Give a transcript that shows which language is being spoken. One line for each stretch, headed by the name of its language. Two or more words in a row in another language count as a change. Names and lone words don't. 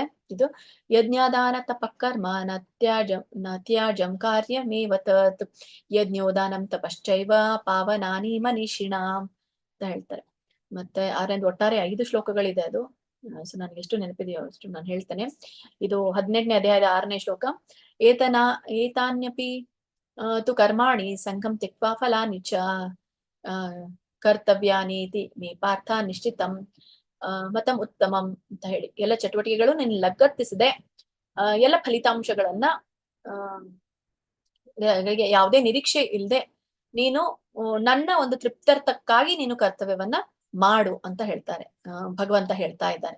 Sanskrit: ಇದು ಯಜ್ಞಾದಾನ ತಪಕರ್ಮ ನತ್ಯಾಜಂ ಕಾರ್ಯಮೇವ ತತ್ ಯಜ್ಞೋದಾನಂ ತಪಶ್ಚೈವ ಪಾವನಾನಿ ಮನೀಷಿಣಾಂ
Kannada: ಅಂತ ಹೇಳ್ತಾರೆ. ಮತ್ತೆ ಒಟ್ಟಾರೆ 5 ಶ್ಲೋಕಗಳಿದೆ ಅದು. ಸೊ ನನ್ಗೆ ಎಷ್ಟು ನೆನಪಿದೆಯೋ ಅಷ್ಟು ನಾನು ಹೇಳ್ತೇನೆ. ಇದು 18ನೇ ಅಧ್ಯಾಯದ 6ನೇ ಶ್ಲೋಕ.
Sanskrit: ಏತಾನ್ಯಪಿ ತು ಕರ್ಮಾಣಿ ಸಂಘಂ ತ್ಯಕ್ವಾ ಫಲಾನಿ ಚ ಕರ್ತವ್ಯಾನೀತಿ ಮೇ ಪಾರ್ಥ ನಿಶ್ಚಿತಂ ಮತಂ ಉತ್ತಮಂ
Kannada: ಅಂತ ಹೇಳಿ, ಎಲ್ಲ ಚಟುವಟಿಕೆಗಳು ನೀನು ಲಗತ್ತಿಸದೆ ಎಲ್ಲ ಫಲಿತಾಂಶಗಳನ್ನ ಯಾವುದೇ ನಿರೀಕ್ಷೆ ಇಲ್ಲದೆ ನೀನು ನನ್ನ ಒಂದು ತೃಪ್ತ್ಯರ್ಥಕ್ಕಾಗಿ ನೀನು ಕರ್ತವ್ಯವನ್ನ ಮಾಡು ಅಂತ ಹೇಳ್ತಾರೆ, ಭಗವಂತ ಹೇಳ್ತಾ ಇದ್ದಾನೆ.